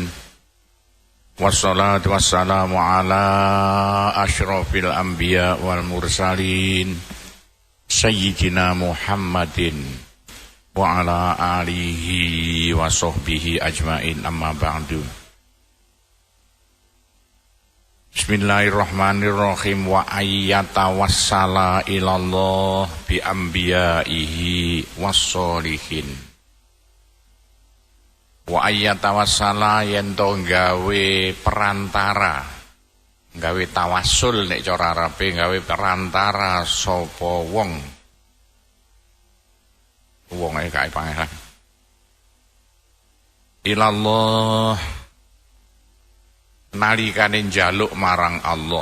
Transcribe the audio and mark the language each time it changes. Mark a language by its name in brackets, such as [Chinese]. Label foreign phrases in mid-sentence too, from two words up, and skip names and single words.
[Arabic] والصلاة والسلام على أشرف الأنبياء والمرسلين سيدنا محمد وعلى آله وصحبه أجمعين، أما بعد. بسم الله الرحمن الرحيم. وأن يتوسل إلى الله بأنبيائه والصالحين. وأن يتوسل [Javanese] yento gawe perantara, gawe tawassul nek cara Arabe, gawe perantara sapa wong kae pangeran ilallah nalikane njaluk marang Allah.